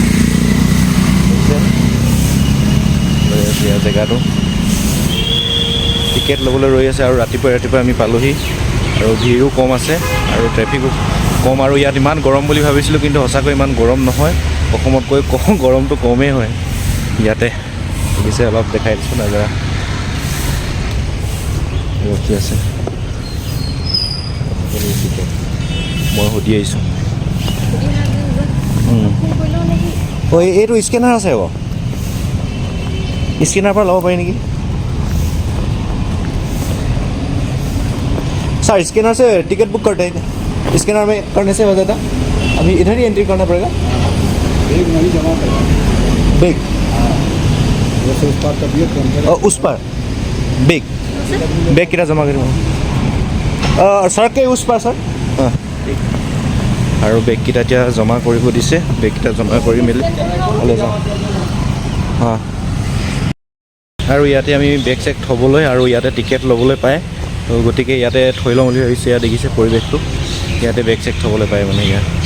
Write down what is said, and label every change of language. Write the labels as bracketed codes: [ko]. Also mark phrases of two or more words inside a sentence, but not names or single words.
[as] জেগাটো টিকেট ল'বলৈ ৰৈ আছে আৰু ৰাতিপুৱা আমি পালোহি আৰু ভিৰো কম আছে আৰু ট্ৰেফিকো কম আৰু ইয়াত ইমান গৰম বুলি ভাবিছিলোঁ কিন্তু সঁচাকৈ ইমান গৰম নহয় অসমতকৈ গৰমটো কমেই হয় ইয়াতে দেখিছে অলপ দেখাই দিছোঁ নাজাৰা ৰখি আছে মই সুধি আহিছোঁ এইটো স্কেনাৰ আছে আকৌ স্কেনাৰ পৰা ল'ব পাৰি নেকি [hi] सर स्कैनर से टिकट बुक करते हैं स्कैनर में करने से हो जाता अभी इधर ही एंट्री करना पड़ेगा बैग नहीं जमा करना बैग जैसे उस पर तबियत और उस पर बैग कितना जमा करूँ सर के उस पर सर हाँ ठीक [as] আৰু বেগকেইটা এতিয়া জমা কৰিব দিছে বেগকেইটা জমা কৰি মেলি ওলাই যাওঁ হা আৰু ইয়াতে আমি [en] bag check [as] থ'বলৈ আৰু ইয়াতে টিকেট ল'বলৈ পায় তো গতিকে ইয়াতে থৈ লওঁ বুলি ভাবিছোঁ ইয়াত দেখিছে পৰিৱেশটো ইয়াতে [en] bag check [as] থ'বলৈ পায় মানে ইয়াত